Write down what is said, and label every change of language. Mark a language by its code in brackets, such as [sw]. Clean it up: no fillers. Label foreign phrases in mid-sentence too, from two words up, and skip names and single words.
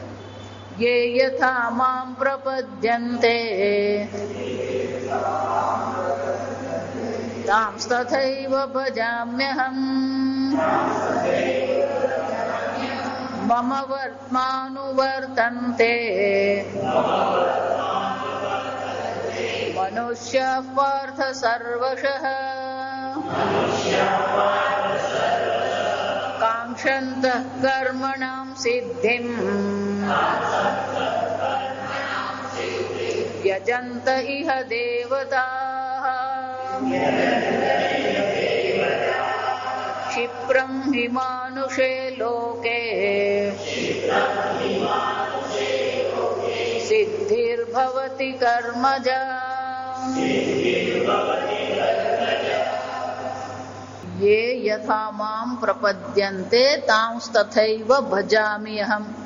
[sa] ये यथा मां प्रपद्यन्ते तांस्तथैव भजाम्यहम् मम वर्त्मानुवर्तन्ते मनुष्याः पार्थ सर्वशः काङ्क्षन्तः कर्मणां सिद्धिम् યજંત ઇહ દેવતા ક્ષિપ્રમ હિ માનુષે લોકે સિદ્ધિર્ભવતિ કર્મજા યે યથા મામ પ્રપદ્યન્તે તાંસ્તથૈવ ભજામિ અહમ.